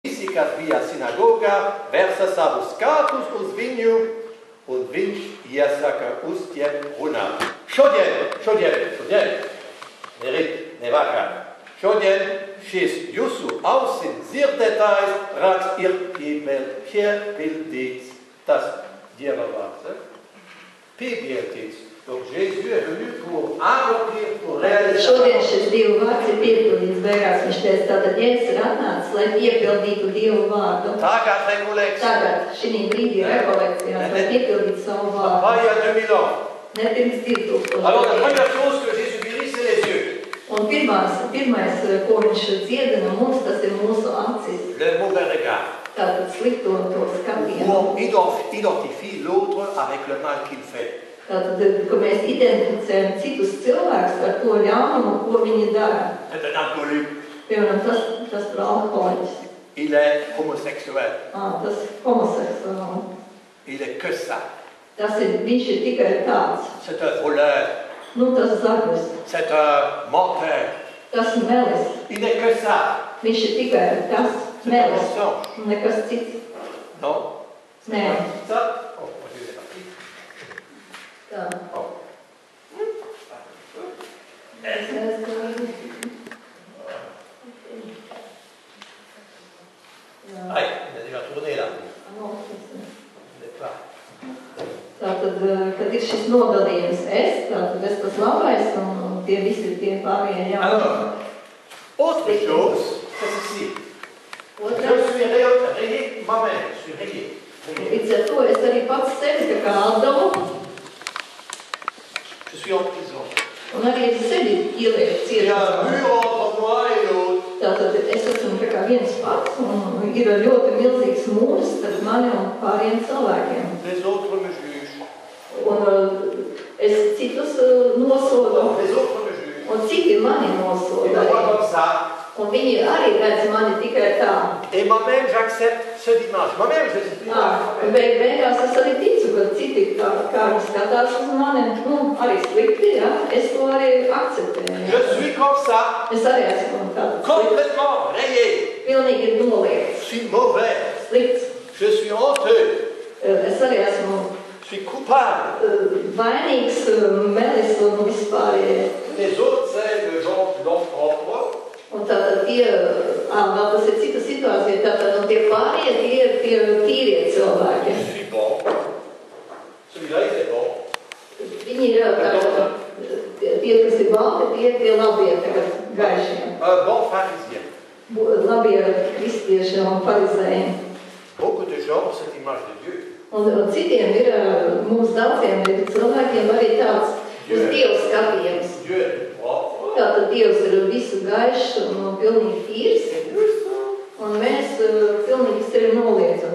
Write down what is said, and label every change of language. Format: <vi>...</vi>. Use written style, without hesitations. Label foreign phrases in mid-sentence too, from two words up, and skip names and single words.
<lv>visi, kas bija sinagogā, versa savus skātus uz viņu, un viņš iesaka uz tiem runāt. Šodien, ne rīt, ne vakar. Šodien šis jūsu ausim dzirdētājs raksts ir piepildīts. Tas Dieva vārds. Piepildīts.</lv> <fr>Donc Jésus est venu pour accomplir, pour réaliser.</fr> <lv>Šodien šis Dieva vārds ir piepildīts beigās. Viņš teica, tātad Jēzus ir atnācis, lai piepildītu Dieva vārdu. Tagad rekolekcija. Tagad šī brīdī rekolekcijās, lai piepildītu savu vārdu.</lv> <fr>Pas il y a 2000 ans.</fr> <lv>Ne pirms 2000.</lv> <fr>Alors la première chose que Jésus guérit, c'est les yeux.</fr> <lv>Un pirmais, ko viņš dziedina mums, tas ir mūsu acis.</lv> <fr>Le mauvais regard.</fr> <lv>Tātad slikto to skatienu.</lv> <fr>On identifie l'autre avec le mal qu'il fait.</fr> <lv>Tātad, ka mēs identificējam citus cilvēkus ar to ļaunumu, ko viņi dara.</lv> <fr>C'est un alcoolique.</fr> <lv>Piemēram, tas ir alkoholiķis.</lv> <fr>Il est homosexuel.</fr> <lv>Tas homoseksuāls.</lv> <fr>Il est que ça.</fr> <lv>Viņš ir tikai tāds.</lv> <fr>C'est un voleur.</fr> <lv>Tas zaglis.</lv> <fr>C'est un menteur.</fr> <lv>Tas melis.</lv> <fr>Il n'est que ça.</fr> <lv>Viņš ir tikai tas melis. Nekas cits.</lv> <fr>Non.</fr> <lv>Nē.</lv> <fr>Ça.</fr> <lv>Tā.</lv> <fr>Aïe, il a déjà tourné là.</fr> <lv>Tātad, kad ir šis nodalījums tātad es tas labais un tie visi tie pārējie jauni.</lv> <fr>Alors, autre chose, c'est ceci. Je suis rayé moi-même, je suis rayé.</fr> <lv>Līdz ar to es arī pats sevi tā kā atdalu.</lv> <fr>Je suis en prison.</fr> <lv>Un arī sevi ielieku</lv> <fr>Il y a un</fr> <lv>cietumā.</lv> <fr>mur entre moi et l'autre.</fr> <lv>Tātad es esmu tā kā viens pats un ir ļoti milzīgs mūrs starp mani un pārējiem cilvēkiem.</lv> <fr>Les autres me jugent.</fr> <lv>Un es citus nosodu.</lv> <fr>Les autres me jugent.</fr> <lv>Un citi mani</lv> <fr>Ils</fr> <lv>nosoda.</lv> <fr>me voient comme ça.</fr> <lv>Un viņi arī redz mani tikai tā.</lv> <fr>Et moi-même, j'accepte ce dimanche. Moi-même, je suis</fr> <lv>Beigās es arī ticu, ka citi kā viņi skatās uz mani, arī slikti, ja? Es to arī akceptēju.</lv> <fr>Je suis comme ça.</fr> <lv>Es arī esmu tāds</lv> <fr>Complètement rayé.</fr> <lv>pilnīgi noliekts,</lv> <fr>Je suis mauvais.</fr> <lv>slikts.</lv> <fr>Je suis honteux.</fr> <lv>Es arī esmu</lv> <fr>Je suis coupable.</fr> <lv>vainīgs, melis un vispārējais.</lv> <fr>Les autres, c'est le genre d'homme propre.</fr> <lv>Un tātad tie, vēl tas ir cita situācija, tātad un tie pārējie, tie ir tie tīrie cilvēki.</lv> <fr>Je suis bon. Celui-là, il est bon.</fr> <lv>Viņi ir tātad, tie, kas ir balti, tie ir tie labie tagad gaišie.</lv> <fr>Un bon pharisien.</fr> <lv>Labie kristieši un farizēji.</lv> <fr>Beaucoup de gens ont cette image de Dieu.</fr> <lv>Un citiem ir, mums daudziem ir cilvēkiem arī tāds uz Dievu skatījums.</lv> <fr>Dieu est propre.</fr> <lv>Tātad Dievs ir visu gaišs un pilnīgi tīrs. Un mēs pilnīgi sevi noliedzam.</lv>